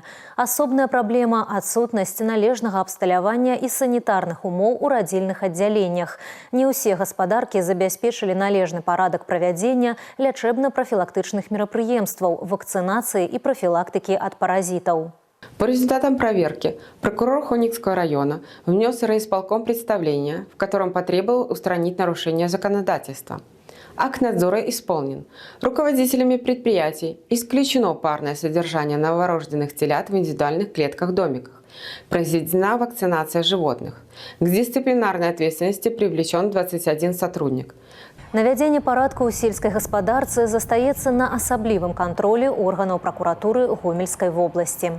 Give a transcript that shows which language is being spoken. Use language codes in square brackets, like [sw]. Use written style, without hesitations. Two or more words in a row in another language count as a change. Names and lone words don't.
[be] Асобная праблема – адсутнасць належнага абсталявання і санітарных умоў у радзільных аддзяленнях. Не ўсе гаспадаркі забяспечылі належны парадак правядзення лячэбна-прафілактычных мерапрыемстваў, вакцынацыі і прафілактыкі ад паразітаў. [ru] По результатам проверки прокурор Хойникского района внес в райисполком представление, в котором потребовал устранить нарушение законодательства. Акт надзора исполнен. Руководителями предприятий исключено парное содержание новорожденных телят в индивидуальных клетках-домиках. Произведена вакцинация животных. К дисциплинарной ответственности привлечен 21 сотрудник. [be] Навядзенне парадку ў сельскай гаспадарцы застаецца на асаблівым кантролі органаў пракуратуры Гомельскай вобласці.